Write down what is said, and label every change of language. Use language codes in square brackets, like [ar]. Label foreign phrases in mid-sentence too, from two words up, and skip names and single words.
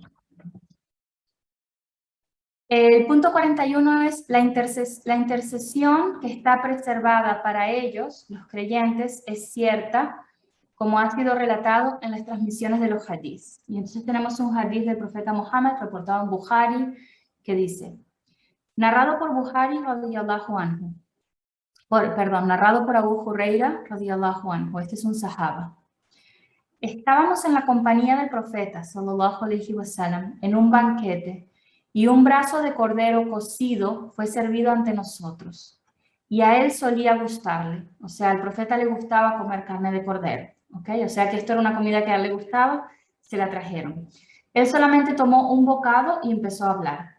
[es] El punto 41 es la intercesión que está preservada para ellos, los creyentes, es cierta, como ha sido relatado en las transmisiones de los hadís. Y entonces tenemos un hadís del profeta Muhammad reportado en Bukhari que dice, narrado por Bukhari [ar] رضي الله عنه, [es] narrado por Abu Huraira [ar] رضي الله عنه, [es] este es un sahaba. Estábamos en la compañía del profeta [ar] صلى الله عليه وسلم [es] en un banquete y un brazo de cordero cocido fue servido ante nosotros. Y a él solía gustarle, o sea, al profeta le gustaba comer carne de cordero, ¿ok? O sea que esto era una comida que a él le gustaba, se la trajeron. Él solamente tomó un bocado y empezó a hablar.